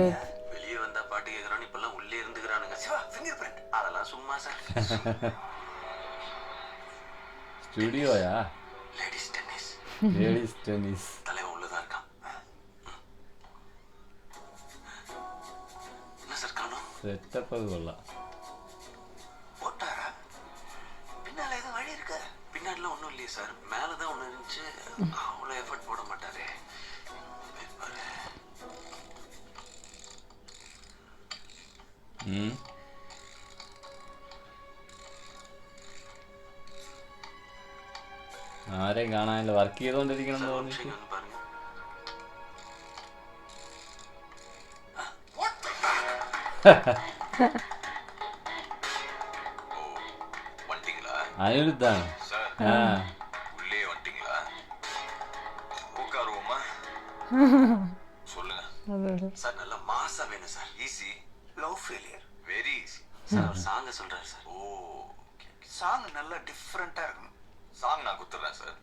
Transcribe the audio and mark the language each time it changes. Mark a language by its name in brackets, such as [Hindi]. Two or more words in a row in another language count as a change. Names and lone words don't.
[Tamil] வெளிய வந்தா பாட்டு கேக்குறானே, இப்பலாம் உள்ளே இருந்துக்கறானுங்க. சிவா [English] finger print [Tamil] அதெல்லாம் சும்மா சார். ஸ்டுடியோயா? [English] ladies tennis. ladies tennis. [Tamil] தலைவன் உள்ள தான் இருக்கான். என்ன சார் காணோம்? [Malayalam] സെറ്റപ്പ് അത് കൊള്ളാം. [Tamil] போட்டாரா? பின்னால ஏதோ வழி இருக்கு. பின்னாடிலாம் ஒன்றும் இல்லையே சார், மேலே தான் ஒன்று இருந்துச்சு. அவ்வளோ எஃபர்ட் போட மாட்டாரே. [Malayalam] ആരെയും കാണാനില്ല, വർക്ക് ചെയ്തോണ്ടിരിക്കണം തോന്നി. അനിരുദ്ധാണ്. [Tamil] உள்ளே வந்துட்டீங்களா? உட்காருவோமா? சொல்லுங்க சார். நல்ல மாசா வேணும் சார். [English] easy love failure, very easy [Tamil] சார். ஒரு சாங் சொல்றாரு சார். ஓ சாங் நல்ல டிஃபரண்டா இருக்கணும். சாங் நான் குத்துறேன் சார்.